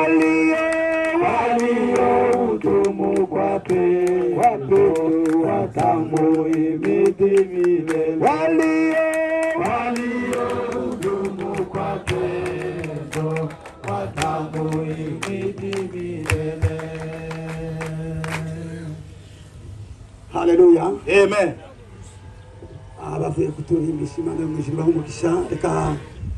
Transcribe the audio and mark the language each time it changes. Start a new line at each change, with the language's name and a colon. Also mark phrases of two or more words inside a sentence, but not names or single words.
Swahili: Waliohukumu kwake wapendo watamuhimidi milele. Waliohukumu kwake watamuhimidi milele. Haleluya. Amen.
Kinyarwanda: Abavuye kuturimbisha Imana yo mwijuru bahumugisha. Reka